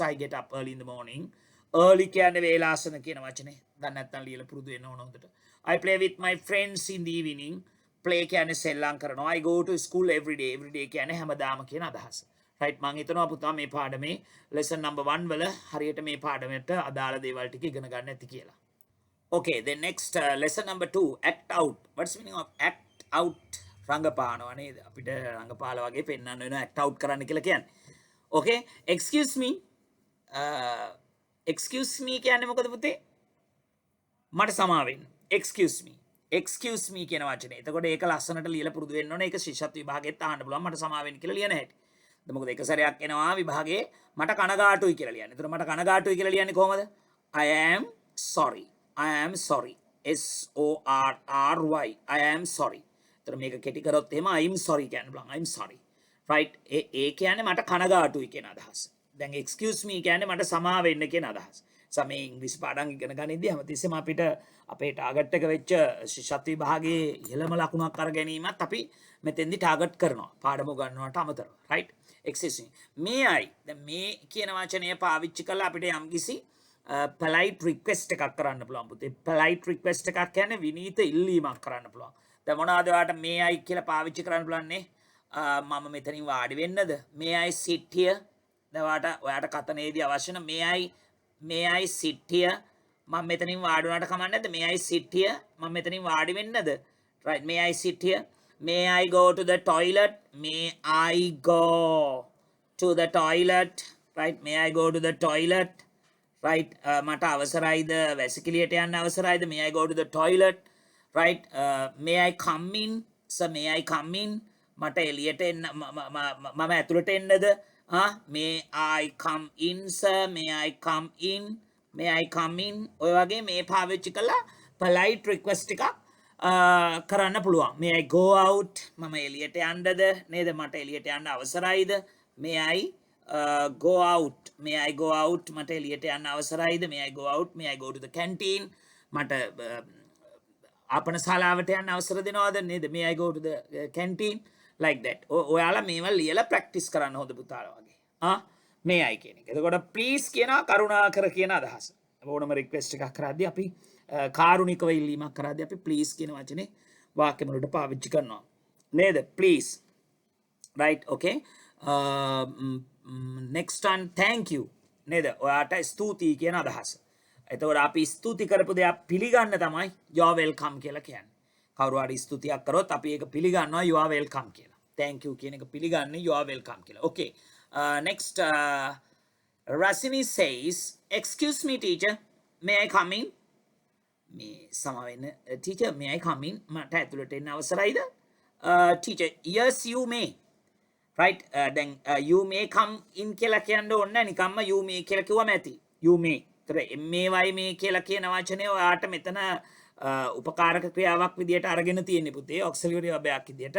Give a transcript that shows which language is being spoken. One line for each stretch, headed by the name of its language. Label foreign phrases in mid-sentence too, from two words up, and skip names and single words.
English: I get up early in the morning.
Sinhala: early කියන්නේ වේලාසන කියන වචනේ. දැන් නැත්තම් ලියලා පුරුදු වෙන්න ඕන හොඳට.
English: I play with my friends in the evening.
Sinhala: play කියන්නේ සෙල්ලම් කරනවා.
English: I go to school every day. every day
Sinhala: කියන්නේ හැමදාම කියන අදහස. right? මම හිතනවා පුතා මේ පාඩමේ
English: lesson number
Sinhala: 1 වල හරියට මේ පාඩමට අදාළ දේවල් ටික ඉගෙන ගන්න ඇති කියලා.
English: okay, then next lesson number 2, act out. what's the meaning of act out?
Sinhala: රංගපානවා නේද? අපිට රංගපාල වගේ පෙන්වන්න වෙනවා
English: act out
Sinhala: කරන්න කියලා කියන්නේ.
English: okay, excuse me. excuse me
Sinhala: කියන්නේ මොකද පුතේ? මට සමා වෙන්න.
English: excuse me. excuse me
Sinhala: කියන වචනේ. එතකොට ඒක ලස්සනට ලියලා පුරුදු වෙන්න ඕනේ. ඒක ශිෂ්‍යත්ව විභාගෙත් අහන්න පුළුවන්. මට සමා වෙන්න කියලා ලියන හැටි. මොකද එක සැරයක් එනවා විභාගේ මට කනගාටුයි කියලා ලියන්න. එතකොට මට කනගාටුයි කියලා ලියන්නේ කොහමද?
English: I am sorry. I am sorry. SORRY. I am sorry.
Sinhala: එතකොට මේක කෙටි කරොත් එහෙම
English: I'm sorry
Sinhala: කියන්න පුළුවන්.
English: I'm sorry. right?
Sinhala: ඒ කියන්නේ මට කනගාටුයි කියන අදහස. දැන්
English: excuse me
Sinhala: කියන්නේ මට සමා වෙන්න කියන අදහස. සමේ ඉංග්‍රීසි පාඩම් ඉගෙන ගනිද්දී හැමතිස්සෙම අපිට අපේ ටාගට් එක වෙච්ච ශිෂ්‍යත්ව විභාගයේ ඉහළම ලකුණක් අර ගැනීමත් අපි මෙතෙන්දි ටාගට් කරනවා. පාඩම උගන්වනවට අමතරව.
English: right? excuse me. may I.
Sinhala: දැන් මේ කියන වචනය පාවිච්චි කරලා අපිට යම්කිසි
English: polite request
Sinhala: එකක් කරන්න පුළුවන් පුතේ.
English: polite request
Sinhala: එකක් කියන්නේ විනීත ඉල්ලීමක් කරන්න පුළුවන්. දැන් මොනවාද ඔයාලට
English: may I
Sinhala: කියලා පාවිච්චි කරන්න පුළුවන්නේ? මම මෙතනින් වාඩි වෙන්නද?
English: may I sit here?
Sinhala: දැන් ඔයාට කතනේදී අවශ්‍ය නම්
English: may I sit here?
Sinhala: මම මෙතනින් වාඩි වුණාට කමක් නැද්ද?
English: may I sit here?
Sinhala: මම මෙතනින් වාඩි වෙන්නද?
English: right? may I sit here? may I go to the toilet? may I go to the toilet? right? may I go to the toilet? right?
Sinhala: මට අවසරයිද වැසිකිළියට යන්න අවසරයිද?
English: may I go to the toilet? right? may I come in? sir, may I come in?
Sinhala: මට එළියට එන්න මම ඇතුළට එන්නද?
English: may I come in sir? may I come in? may I come in?
Sinhala: ඔය වගේ මේ පාවිච්චි කළා
English: polite request
Sinhala: එකක් කරන්න පුළුවන්.
English: may I go out?
Sinhala: මම එළියට යන්නද නේද? මට එළියට යන්න අවසරයිද?
English: may I go out? may I go out?
Sinhala: මට එළියට යන්න අවසරයිද?
English: may I go out? may I go to the canteen?
Sinhala: මට ආපන ශාලාවට යන්න අවසර දෙනවද නේද?
English: may I go to the canteen? like that.
Sinhala: ඔයාලා මේවා ලියලා ප්‍රැක්ටිස් කරන්න හොඳ පුතාලා වගේ.
English: may I
Sinhala: කියන එක. එතකොට please කියනවා කරුණාකර කියන අදහස. ඕනම රික්වෙස්ට් එකක් කරද්දී අපි කාරුණිකව ඉල්ලීමක් කරද්දී අපි please කියන වචනේ වාක්‍ය වලට පාවිච්චි කරනවා. නේද?
English: please. right? okay. next one thank you.
Sinhala: නේද? ඔයාට ස්තුතියි කියන අදහස. එතකොට අපි ස්තුති කරපු දේ පිළිගන්න තමයි
English: you are welcome
Sinhala: කියලා කියන්නේ. කවුරු හරි ස්තුතියක් කරොත් අපි ඒක පිළිගන්නවා
English: you are welcome
Sinhala: කියලා.
English: thank you
Sinhala: කියන එක පිළිගන්නේ
English: you are welcome කියලා. okay. next Rasini says excuse me teacher, may I come in?
Sinhala: මේ සමා වෙන්න
English: teacher, may I come in?
Sinhala: මට ඇතුළට එන්න අවසරයිද?
English: teacher, yes you may. right? then you may come in
Sinhala: කියලා කියන්න ඕනේ නැහැ. නිකම්ම
English: you may
Sinhala: කියලා කිව්වම ඇති.
English: you may.
Sinhala: ඒතර may කියලා කියන වචනේ ඔයාට මෙතන උපකාරක ක්‍රියාවක් විදියට අරගෙන තියෙන්නේ පුතේ
English: auxiliary verb
Sinhala: විදියට.